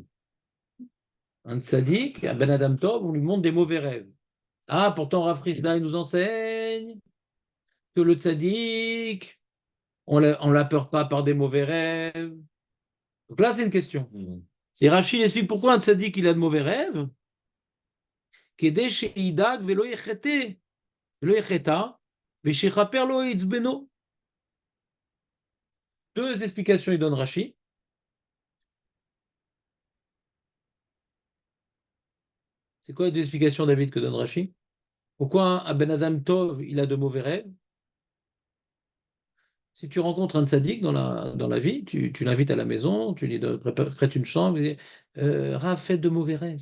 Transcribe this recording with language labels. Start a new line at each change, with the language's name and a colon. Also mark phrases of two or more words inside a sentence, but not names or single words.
French: Un tzaddik, un
Hebrew: בן אדם טוב,
French: on lui montre des mauvais rêves. Ah, pourtant, Rav Frisda, il nous enseigne que le tzaddik, on ne l'a peur pas par des mauvais rêves. Donc là, c'est une question. Et Rachid explique pourquoi un tzaddik, il a de mauvais rêves.
Hebrew: כדי שידאג ולא יחטא, ולא יחטא, ושיכפר לו יצבנו.
French: Deux explications, il donne Rachid. C'est quoi les deux explications, David, que donne Rachid? Pourquoi un
Hebrew: בן אדם טוב,
French: il a de mauvais rêves? Si tu rencontres un tzaddik dans la vie, tu l'invites à la maison, tu lui prêtes une chambre, tu dis, Rav, faites de mauvais rêves.